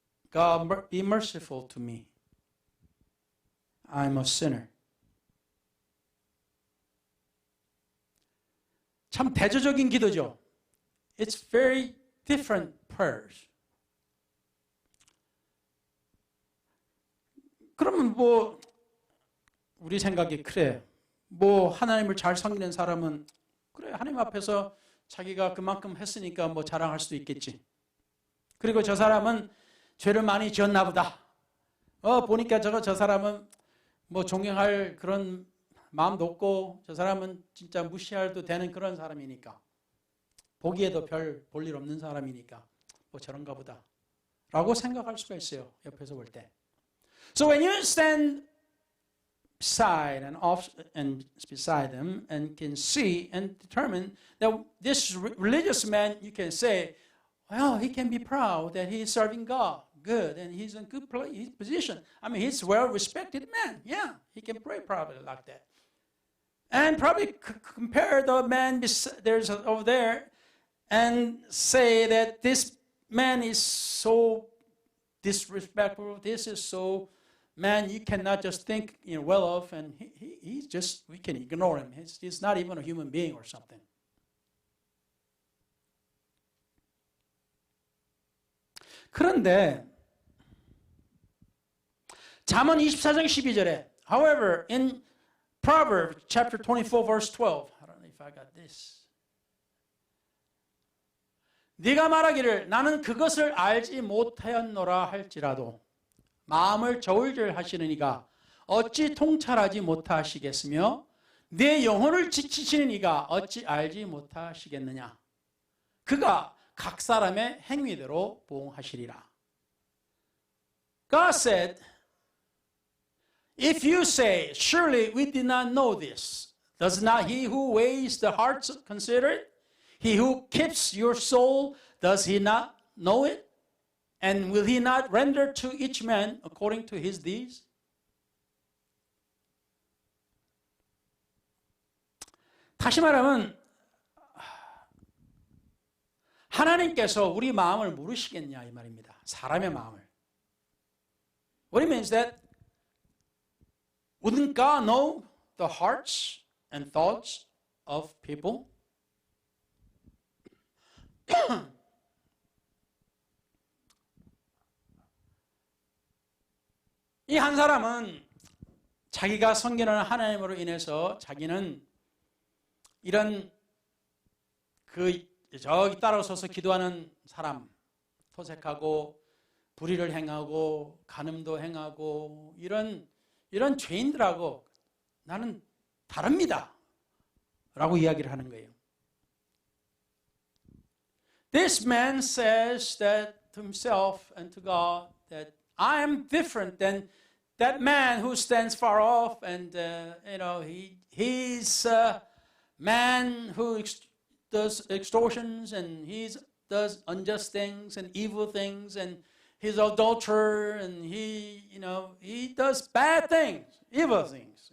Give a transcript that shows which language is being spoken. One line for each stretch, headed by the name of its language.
English: God, be merciful to me. I'm a sinner.
Korean: 참 대조적인 기도죠.
English: It's very different prayers.
Korean: 그러면 뭐 우리 생각이 그래. 뭐 하나님을 잘 섬기는 사람은 그래 하나님 앞에서 자기가 그만큼 했으니까 뭐 자랑할 수도 있겠지. 그리고 저 사람은 죄를 많이 지었나 보다. 보니까 저 사람은 뭐 존경할 그런 마음도 없고 저 사람은 진짜 무시해도 되는 그런 사람이니까 보기에도 별 볼 일 없는 사람이니까 뭐 저런가 보다 라고 생각할 수가 있어요. 옆에서 볼 때.
English: So when you stand beside beside them and can see and determine that this religious man, you can say, well, he can be proud that he is serving God good and he's in good position. I mean, he's a well-respected man. Yeah, he can pray probably like that. And probably compare the man there's over there and say that this man is so disrespectful. This is so, man, you cannot just think well of, and he's just, we can ignore him. He's not even a human being or something.
Korean: 그런데 잠언 24장 12절에
English: however in Proverbs chapter 24 verse 12 I don't know if I got this.
Korean: 네가 말하기를 나는 그것을 알지 못하였노라 할지라도 마음을 저울질하시는 이가 어찌 통찰하지 못하시겠으며 내 영혼을 지키시는 이가 어찌 알지 못하시겠느냐. 그가 각 사람의 행위대로 보응하시리라.
English: God said, if you say, surely we did not know this, does not he who weighs the hearts consider it? He who keeps your soul, does he not know it? And will he not render to each man according to his deeds?
Korean: 다시 말하면 하나님께서 우리 마음을 모르시겠냐 이 말입니다. 사람의 마음을.
English: What it means that wouldn't God know the hearts and thoughts of people?
Korean: 이 한 사람은 자기가 섬기는 하나님으로 인해서 자기는 이런 저기 따라서서 기도하는 사람, 토색하고 불의를 행하고 간음도 행하고 이런 죄인들하고 나는 다릅니다 라고 이야기를 하는 거예요.
English: This man says that to himself and to God that I am different than that man who stands far off and he's a man who does extortions and he does unjust things and evil things and he's an adulterer and he does bad things, evil things.